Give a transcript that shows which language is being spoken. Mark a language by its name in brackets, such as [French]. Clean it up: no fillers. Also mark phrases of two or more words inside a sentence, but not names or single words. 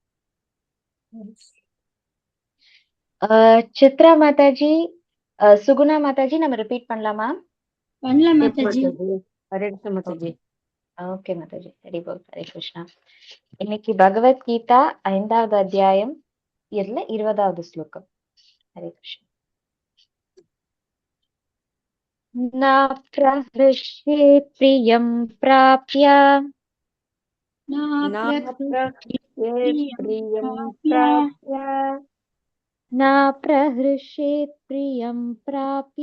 [Tamil] சித்ரா மாதாஜி, சுகுணா மாதாஜி நம்ம ரிப்பீட் பண்ணலாமா? பண்ணலாம் மாதாஜி. ஹரே கிருஷ்ண மாதாஜி. ஓகே மாதாஜி. ஹரி போல். ஹரே கிருஷ்ணா. இன்னைக்கு பகவத்கீதா 5வது அத்தியாயம் இதுல 20வது ஸ்லோகம். ஹரே கிருஷ்ணா. [Sanskrit] न प्रहृष्ये प्रियं प्राप्य, न प्रहृष्ये प्रियं प्राप्य, न प्रहृष्येत् प्रियं प्राप्य,